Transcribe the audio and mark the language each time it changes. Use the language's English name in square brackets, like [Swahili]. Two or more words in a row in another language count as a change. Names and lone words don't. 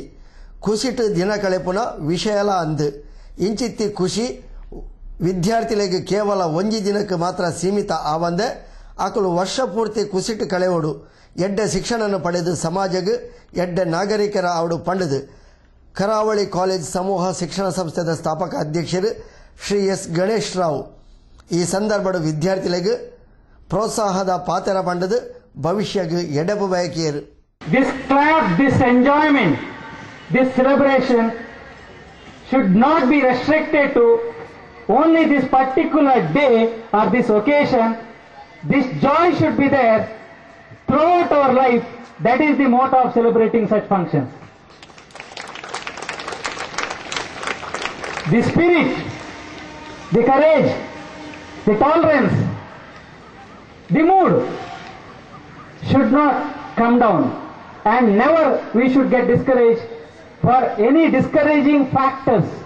[Tulu] ಖುಷಿಟ್ಟು ದಿನ ಕಳೆಪುನ ವಿಷಯಲ ಅಂದು ಇಂಚಿತ್ತಿ ಖುಷಿ ವಿದ್ಯಾರ್ಥಿಗಳಿಗೆ ಕೇವಲ ಒಂಜಿ ದಿನಕ್ಕೆ ಮಾತ್ರ ಸೀಮಿತ ಆವಂದೆ ಆಕಲು ವರ್ಷ ಪೂರ್ತಿ ಖುಷಿಟ್ಟು ಕಳೆವಡು ಎಡ್ಡೆ ಶಿಕ್ಷಣ ಪಡೆದು ಸಮಾಜಗೆ ಎಡ್ಡೆ ನಾಗರಿಕರ ಅವಡು ಪಂಡದು ಕರಾವಳಿ ಕಾಲೇಜ್ ಸಮೂಹ ಶಿಕ್ಷಣ ಸಂಸ್ಥೆದ ಸ್ಥಾಪಕ ಅಧ್ಯಕ್ಷರು ಶ್ರೀ ಎಸ್ ಗಣೇಶ್ ರಾವ್ ಈ ಸಂದರ್ಭದ ವಿದ್ಯಾರ್ಥಿಗಳಿಗೆ ಪ್ರೋತ್ಸಾಹದ ಪಾತ್ರ ಪಂಡದು ಭವಿಷ್ಯಗೆ ಎಡೆಬು ಬಯಕೆಯರು. [English] This clap, this enjoyment, this celebration should not be restricted to only this particular day or this occasion. This joy should be there throughout our life. That is the motto of celebrating such functions. The spirit, the courage, the tolerance, the mood should not come down, and never we should get discouraged for any discouraging factors.